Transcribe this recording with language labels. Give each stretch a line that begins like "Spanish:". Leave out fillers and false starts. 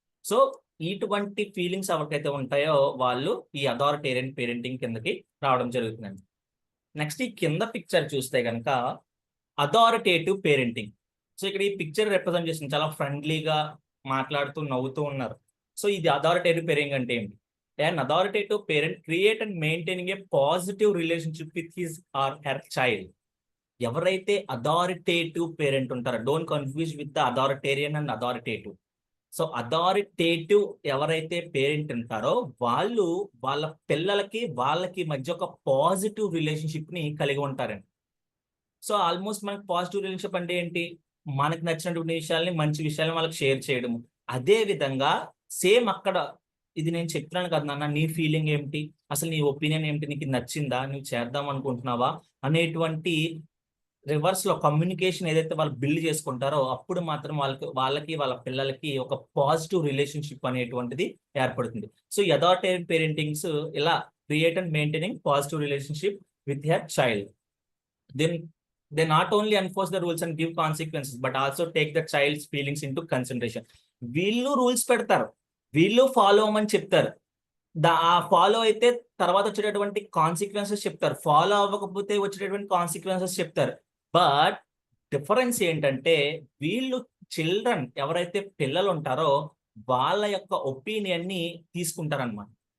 Telugu: So ఇటువంటి feelings ఎవరికైతే ఉంటాయో వాళ్ళు ఈ అథారిటేరియన్ పేరెంటింగ్ కిందకి రావడం జరుగుతుందండి. నెక్స్ట్ ఈ కింద పిక్చర్ చూస్తే కనుక అథారిటేటివ్ పేరెంటింగ్. సో ఇక్కడ ఈ పిక్చర్ రిప్రజెంట్ చేస్తుంది, చాలా ఫ్రెండ్లీగా మాట్లాడుతూ నవ్వుతూ ఉన్నారు. సో ఇది అథారిటేటివ్ పేరెంటింగ్ అంటే ఏంటి?
English: An authoritative parent create and maintaining a positive relationship with his or her child.
Telugu: ఎవరైతే అథారిటేటివ్ పేరెంట్ ఉంటారో,
English: Don't confuse with the authoritarian and authoritative.
Telugu: So authoritative ఎవరైతే పేరెంట్ ఉంటారో వాళ్ళు వాళ్ళ పిల్లలకి వాళ్ళకి మధ్య ఒక పాజిటివ్ రిలేషన్షిప్ ని కలిగి ఉంటారండి. సో ఆల్మోస్ట్ మనకి పాజిటివ్ రిలేషన్షిప్ అంటే ఏంటి? మనకు నచ్చినటువంటి విషయాల్ని, మంచి విషయాలను వాళ్ళకి షేర్ చేయడము. అదే విధంగా సేమ్ అక్కడ ఇది నేను చెప్తున్నాను కదా నాన్న, నీ ఫీలింగ్ ఏమిటి, అసలు నీ ఒపీనియన్ ఏమిటి, నీకు నచ్చిందా, నువ్వు చేద్దాం అనుకుంటున్నావా అనేటువంటి రివర్స్ లో కమ్యూనికేషన్ ఏదైతే వాళ్ళు బిల్డ్ చేసుకుంటారో అప్పుడు మాత్రం వాళ్ళకి వాళ్ళ పిల్లలకి ఒక పాజిటివ్ రిలేషన్షిప్ అనేటువంటిది ఏర్పడుతుంది.
English: So authoritarian parentings ఇలా create and maintaining positive relationship with your child. Then they not only enforce the rules and give consequences but also take the child's feelings into consideration.
Telugu: వీళ్ళు రూల్స్ పెడతారు, వీళ్ళు follow అవ్వమని చెప్తారు, ఆ follow అయితే తర్వాత వచ్చేటటువంటి కాన్సిక్వెన్సెస్ చెప్తారు, ఫాలో అవ్వకపోతే వచ్చేటటువంటి కాన్సిక్వెన్సెస్ చెప్తారు. బట్ డిఫరెన్స్ ఏంటంటే వీళ్ళు చిల్డ్రన్ ఎవరైతే పిల్లలు ఉంటారో వాళ్ళ యొక్క ఒపీనియన్ ని తీసుకుంటారనమాట.